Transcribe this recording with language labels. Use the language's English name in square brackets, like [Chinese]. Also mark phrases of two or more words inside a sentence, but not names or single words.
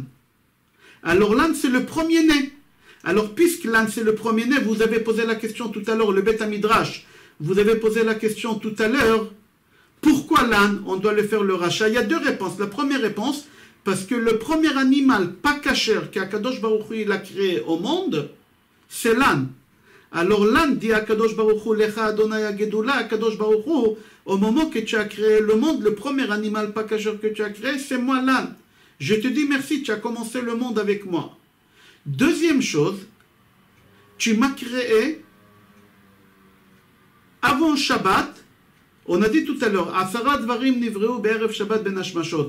[French] Alors l'âne, c'est le premier-né. Alors puisque l'âne, c'est le premier-né, vous avez posé la question tout à l'heure, le [Hebrew] בית מדרש, [French] vous avez posé la question tout à l'heure, pourquoi l'âne, on doit le faire le rachat? Il y a deux réponses. La première réponse, parce que le premier animal pas cacher qu' [Hebrew] הקדוש ברוך הוא [French] il a créé au monde, c'est l'âne. Alors l'âne dit à [Hebrew] הקדוש ברוך הוא, לך ה׳ הגדולה הקדוש ברוך הוא, [French] au moment que tu as créé le monde, le premier animal pas cacher que tu as créé, c'est moi l'âne. Je te dis merci, tu as commencé le monde avec moi. Deuxième chose, tu m'as créé avant Shabbat. On a dit tout à l'heure, [Hebrew] עשרה דברים נבראו בערב שבת בין השמשות.